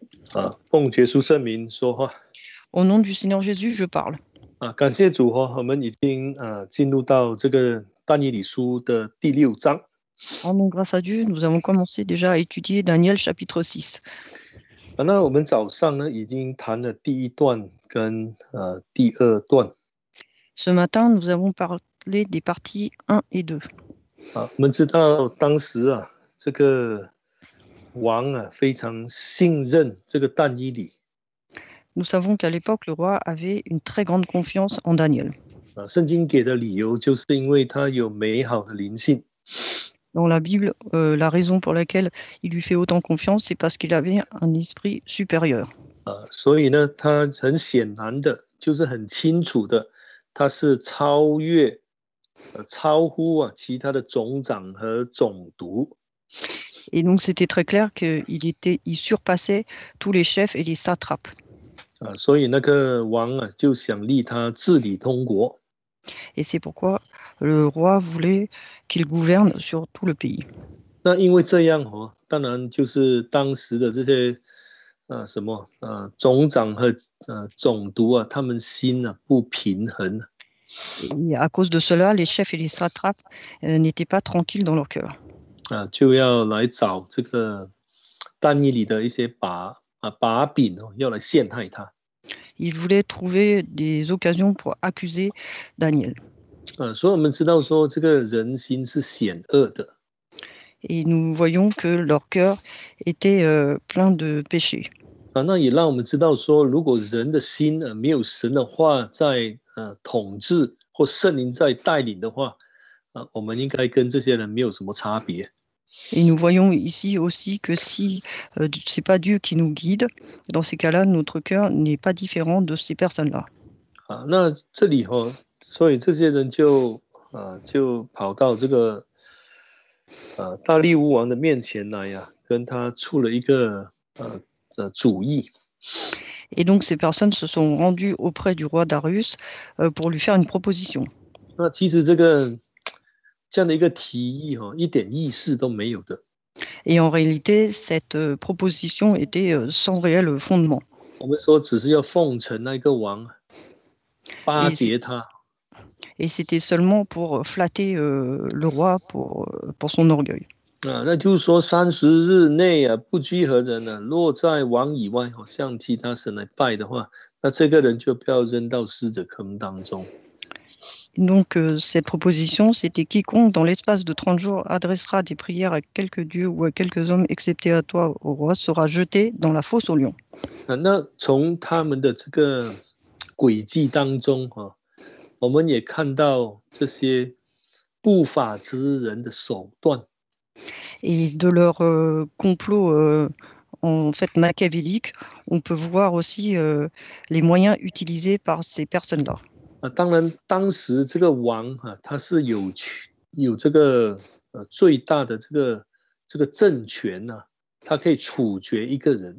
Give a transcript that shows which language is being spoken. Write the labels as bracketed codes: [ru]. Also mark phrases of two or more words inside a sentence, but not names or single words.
[zh] 奉耶稣圣名说话。 [fr] Au nom du Seigneur Jésus, je parle. [zh] 感谢主我们已经进入到这个但以理书的第6章。 [fr] Rendons grâce à Dieu, nous avons commencé déjà à étudier Daniel chapitre 6. [zh] 那我们早上呢已经谈了第1段跟第2段。 [fr] Ce matin, nous avons parlé des parties 1 et 2. [zh] 我们知道当时这个王非常信任这个但以理。 [fr] Nous savons qu'à l'époque, le roi avait une très grande confiance en Daniel. [zh] 圣经给的理由就是因为他有美好的灵性。 [fr] Dans la Bible, la raison pour laquelle il lui fait autant confiance, c'est parce qu'il avait un esprit supérieur. [zh] 所以呢他很显然的就是很清楚的，他是超乎其他的总长和总督。 [fr] Et donc, c'était très clair qu'il surpassait tous les chefs et les satrapes. [zh] 所以那个王就想立他治理通国。 [fr] Et c'est pourquoi le roi voulait qu'il gouverne sur tout le pays. [zh] 那因为这样当然就是当时的这些总长和总督他们心不平衡。 [fr] Et à cause de cela, les chefs et les satrapes n'étaient pas tranquilles dans leur cœur. [zh] 就要来找这个但以理的一些把柄要来陷害他。 [fr] Ils voulaient trouver des occasions pour accuser Daniel. [zh] 所以我们知道说这个人心是险恶的。 [fr] Et nous voyons que leur cœur était plein de péchés. [zh] 那也让我们知道说，如果人的心没有神的话在统治，或圣灵在带领的话，我们应该跟这些人没有什么差别。 [fr] Et nous voyons ici aussi que si c'est pas Dieu qui nous guide, dans ces cas-là, notre cœur n'est pas différent de ces personnes-là. [zh] 那这里所以这些人就跑到这个大利乌王的面前来跟他出了一个主意。 [fr] Et donc ces personnes se sont rendues auprès du roi Darius pour lui faire une proposition. [zh] 那其实这样的一个提议一点意思都没有的。 [fr] Et en réalité, cette proposition était sans réel fondement. [zh] 我们说只是要奉承那个王，巴结他。 [fr] Et c'était seulement pour flatter le roi pour son orgueil. [zh] 那就是说30日内不拘何人若在王以外向其他神来拜的话，那这个人就不要扔到狮子坑当中。 [fr] Donc cette proposition, c'était quiconque dans l'espace de 30 jours adressera des prières à quelques dieux ou à quelques hommes, excepté à toi, au roi, sera jeté dans la fosse aux lions. [zh] 那从他们的这个诡计当中我们也看到这些不法之人的手段。 [fr] Et de leur complot en fait machiavélique, on peut voir aussi les moyens utilisés par ces personnes-là. [zh] 当然当时这个王他是有这个最大的这个政权他可以处决一个人。